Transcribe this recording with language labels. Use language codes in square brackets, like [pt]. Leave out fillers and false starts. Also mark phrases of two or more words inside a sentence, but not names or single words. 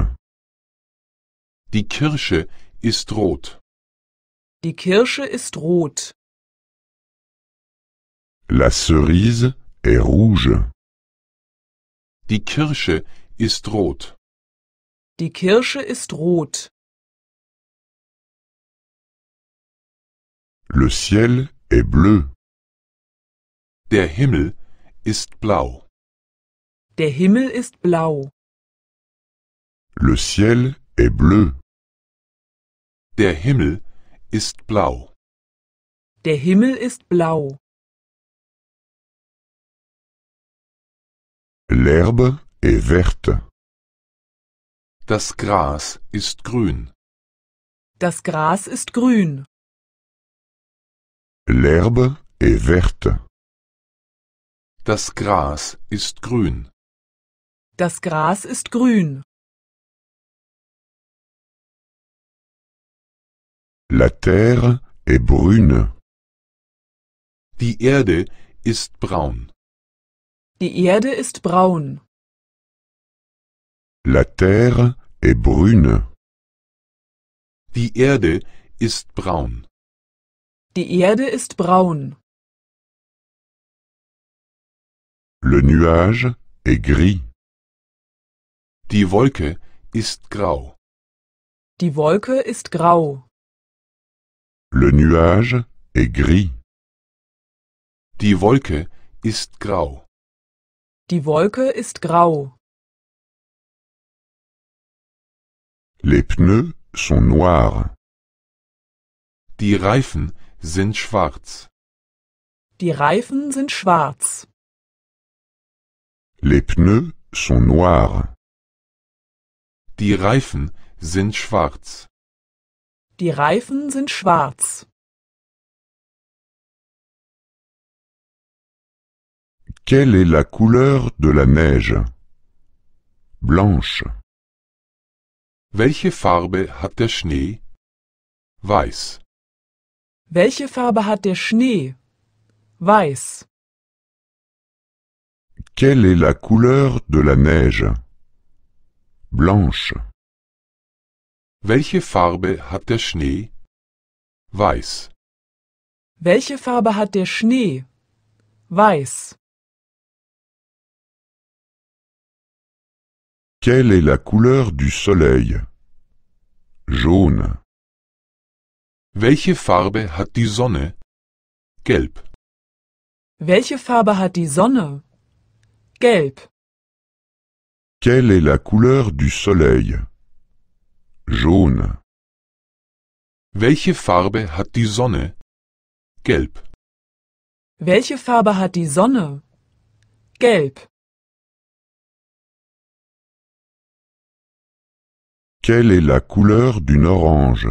[de] Die Kirsche ist rot. Die Kirsche ist rot. [fr] La cerise est rouge. [de] Die Kirsche ist rot. Die Kirsche ist rot. [fr] Le ciel est bleu. [de] Der Himmel ist blau. Der Himmel ist blau. [fr] Le ciel est bleu. [de] Der Himmel ist blau. Der Himmel ist blau. [fr] L'herbe est verte. [de] Das Gras ist grün. Das Gras ist grün. [fr] L'herbe est verte. [de] Das Gras ist grün. Das Gras ist grün. [fr] La terre est brune. [de] Die Erde ist braun. Die Erde ist braun. [fr] La terre est brune. [de] Die Erde ist braun. Die Erde ist braun. [fr] Le nuage est gris. [de] Die Wolke ist grau. Die Wolke ist grau. [fr] Le nuage est gris. [de] Die Wolke ist grau. Die Wolke ist grau. [fr] Les pneus sont noirs. [de] Die Reifen sind schwarz. Die Reifen sind schwarz. [fr] Les pneus sont noirs. [de] Die Reifen sind schwarz. Die Reifen sind schwarz. [fr] Quelle est la couleur de la neige? Blanche. [de] Welche Farbe hat der Schnee? Weiß. Welche Farbe hat der Schnee? Weiß. [fr] Quelle est la couleur de la neige? Blanche. [de] Welche Farbe hat der Schnee? Weiß. Welche Farbe hat der Schnee? Weiß. [fr] Quelle est la couleur du soleil? Jaune. [de] Welche Farbe hat die Sonne? Gelb. Welche Farbe hat die Sonne? Gelb. [fr] Quelle est la couleur du soleil? Jaune. [de] Welche Farbe hat die Sonne? Gelb. Welche Farbe hat die Sonne? Gelb. [fr] Quelle est la couleur d'une orange?